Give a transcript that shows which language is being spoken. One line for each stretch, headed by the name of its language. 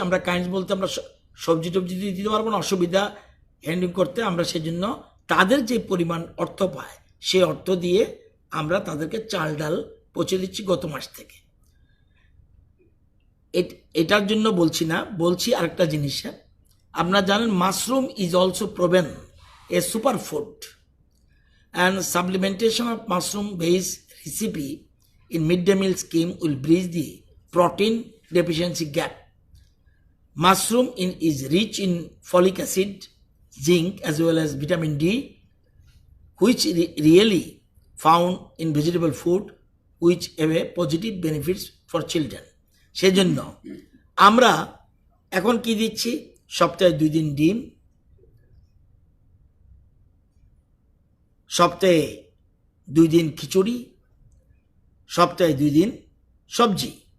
Bangla: আমরা কাইন্ডস বলতে আমরা সবজি টবজি দিতে পারবো না, অসুবিধা হ্যান্ডলিং করতে। আমরা সেজন্য তাদের যে পরিমাণ অর্থ পায় সেই অর্থ দিয়ে আমরা তাদেরকে চাল ডাল পৌঁছে দিচ্ছি গত মাস থেকে। এটার জন্য বলছি না, বলছি আরেকটা জিনিস। আপনারা জানেন
English: Mushroom is also proven a super food, and supplementation of mushroom based recipe in midday meal scheme will bridge the protein deficiency gap. Mushroom is rich in folic acid, zinc as well as vitamin D, which really found in vegetable food, which have a positive benefits for children.
Bangla: সেজন্য আমরা এখন কি দিচ্ছি, সপ্তাহে 2 দিন ডিম, সপ্তাহে 2 দিন খিচুড়ি, সপ্তাহে 2 দিন সবজি।